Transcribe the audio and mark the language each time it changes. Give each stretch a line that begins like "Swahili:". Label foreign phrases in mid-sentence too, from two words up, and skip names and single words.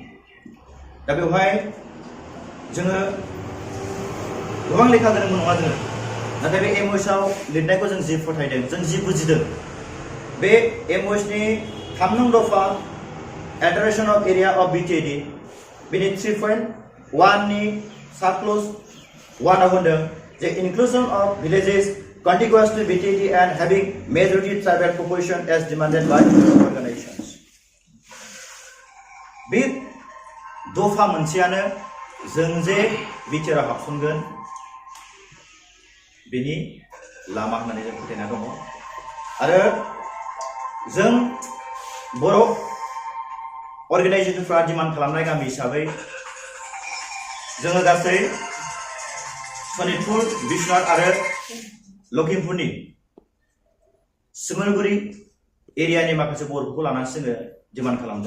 Bodo: दा बेवहाय जोङो गोबां लेखा गोरोंबो नङा जोङो, नाथाय बे एमओएसआव लिरनायखौ जों जि फोथायदों, जों जि बुजिदों, बे एमओएसनि 3 नं दफा
English: alteration of area of BTAD
Bodo: बेनि 3.1 नि
English: sub clause
Bodo: 1 आव होनदों जे
English: inclusion of villages contiguous to BTD and having majority tribal population as demanded by organizations.
Bodo: बे दफा मोनसेयानो जों जे बिटिआर हाबसनगोन बेनि लामा होननानै जों फोथायना दङ। आरो जों बर' अर्गानाइजेसनफ्रा डिमान्ड खालामनाय गामि हिसाबै जोङो गासै सनितपुर, बिश्वनाथ आरो लखिमपुरनि सिमलगुरि एरियानि माखासे बर'फोरखौ लानानै जोङो डिमान्ड खालामदों।